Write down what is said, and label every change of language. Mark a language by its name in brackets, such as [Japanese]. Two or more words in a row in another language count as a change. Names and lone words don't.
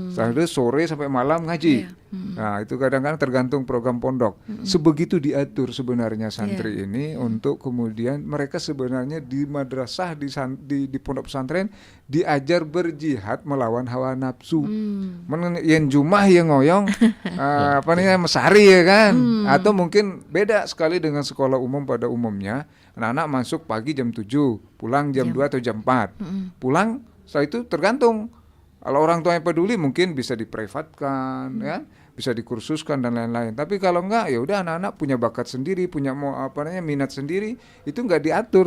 [Indonesian] Setelah itu sore sampai malam ngaji. Nah, itu kadang-kadang tergantung program pondok. Sebegitu diatur sebenarnya santri ini untuk kemudian mereka sebenarnya di madrasah, di pondok pesantren diajar berjihad melawan hawa nafsu. Yang jumah yang ngoyong mesari ya kan. Atau mungkin beda sekali dengan sekolah umum pada umumnya. Anak-anak masuk pagi jam 7, pulang jam 2 atau jam 4. Pulang setelah itu tergantung. Kalau orang tua yang peduli mungkin bisa diprivatkan, ya, bisa dikursuskan dan lain-lain. Tapi kalau enggak, ya udah anak-anak punya bakat sendiri, punya minat sendiri, itu enggak diatur.